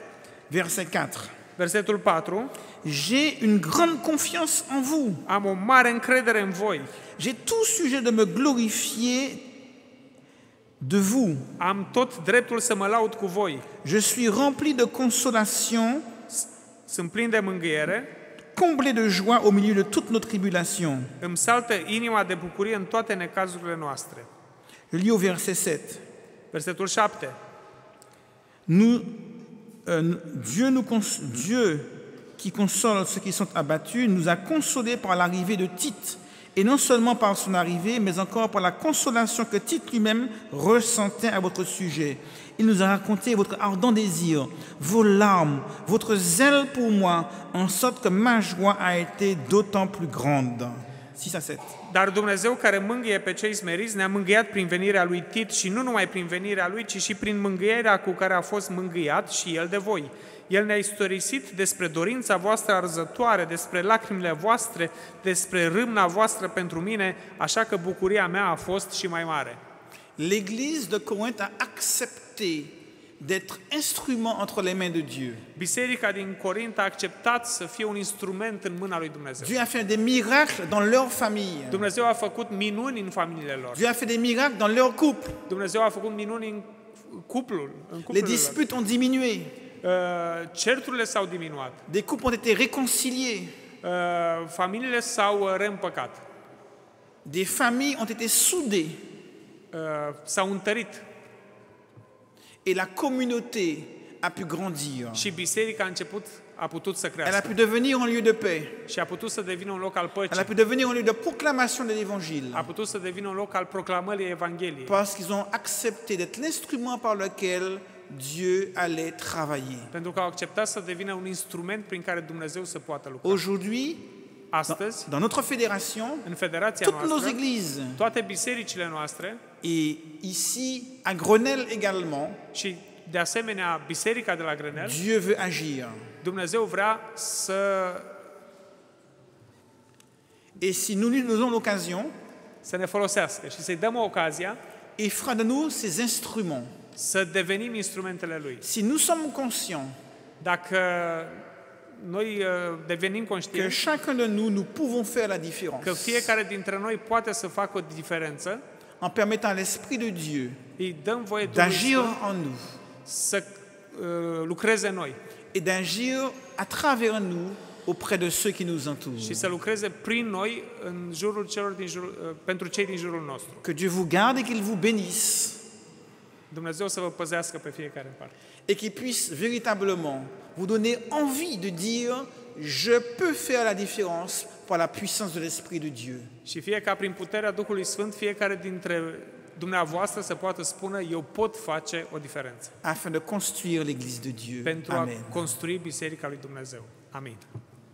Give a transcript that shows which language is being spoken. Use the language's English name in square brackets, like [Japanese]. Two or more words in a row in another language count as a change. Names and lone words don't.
[French] verset 4. [Romanian] versetul 4, [French] J'ai une grande confiance en vous. [Romanian] am o mare încredere în voi. [French] J'ai tout sujet de me glorifier de vous. [Romanian] Am tot dreptul să mă laud cu voi. [French] Je suis rempli de consolation, [Romanian] Sunt plin de mângâiere, [French] comblé de joie au milieu de toutes nos tribulations. [Romanian] îmi saltă inima de bucurie în toate necazurile noastre. [French] Je lis au verset 7. [Romanian] Versetul 7. [French] Dieu qui console ceux qui sont abattus, nous a consolés par l'arrivée de Tite. Et non seulement par son arrivée, mais encore par la consolation que Tite lui-même ressentait à votre sujet. Il nous a raconté votre ardent désir, vos larmes, votre zèle pour moi, en sorte que ma joie a été d'autant plus grande. 6 à 7. [Romanian] Dar Dumnezeu care mângâie pe cei smeriți ne-a mângâiat prin venirea lui Tit și nu numai prin venirea lui, ci și prin mângâierea cu care a fost mângâiat și el de voi. El ne-a istorisit despre dorința voastră arzătoare, despre lacrimile voastre, despre râmna voastră pentru mine, așa că bucuria mea a fost și mai mare. [French] L'Église de Corinthe a accepté d'être instrument entre les mains de Dieu. [Romanian] Biserica din Corint a acceptat să fie un instrument în mâna lui Dumnezeu. [French] Dieu a fait des miracles dans leur famille. [Romanian] Dumnezeu a făcut minuni în familiile lor. [French] Dieu a fait des miracles dans leur couple. [Romanian] Dumnezeu a făcut minuni în cuplul [French] Les [Romanian] lor. [French] disputes ont diminué. [Romanian] Certurile s-au diminuat. [French] Des couples ont été réconciliés. [Romanian] Familiile s-au reîmpăcat. [French] Des familles ont été soudées. [Romanian] S-au întărit. [French] Et la communauté a pu grandir. [Romanian] Și biserica a putut să [French] Elle a [Romanian] crească. [French] pu devenir un lieu de paix. [Romanian] Și a putut să devină un loc al [French] Elle a [Romanian] păcii. [French] pu devenir un lieu de proclamation de l'Évangile. [Romanian] A putut să devină un loc al proclamării Evangheliei. [French] Parce qu'ils ont accepté d'être l'instrument par lequel Dieu allait travailler. [Romanian] Pentru că au acceptat să devină un instrument prin care Dumnezeu să poată lucra. [French] Aujourd'hui, [Romanian] Astăzi, [French] dans notre fédération, [Romanian] în federația [French] toutes nos [Romanian] noastră, [French] églises, [Romanian] toate bisericile noastre [French] et ici à Grenelle également, [Romanian] și de asemenea biserica de la Grenel, [French] Dieu veut agir. [Romanian] Dumnezeu vrea să [French] Et si nous lui donnons l'occasion, [Romanian] ne folosească și să-i dăm ocazia [French] il fera de nous ses instruments. [Romanian] să devenim instrumentele Lui. [French] Si nous sommes conscients [Romanian] Dacă noi devenim [French] que [Romanian] conștienți [French] chacun de nous, nous pouvons faire la [Romanian] că [French] différence [Romanian] fiecare dintre noi poate să facă o diferență, [French] en permettant à l'Esprit de Dieu [Romanian] îi dăm voie Duhului [French] d'agir [Romanian] Sfânt [French] en nous [Romanian] să lucreze în noi [French] et d'agir à travers nous auprès de ceux qui nous entourent. [Romanian] și să lucreze prin noi în jurul celor din pentru cei din jurul nostru. [French] Que Dieu vous garde et qu'il vous bénisse [Romanian] Dumnezeu să vă păzească pe fiecare în parte. [French] et qu'il puisse véritablement vous donner envie de dire je peux faire la différence par la puissance de l'Esprit de Dieu. [Romanian] Și fie ca prin puterea Duhului Sfânt, fiecare dintre dumneavoastră să poată spune eu pot face o diferență [French] Afin de construire l'Église de Dieu. [Romanian] pentru a [French] Amen. [Romanian] construi Biserica lui Dumnezeu. Amin.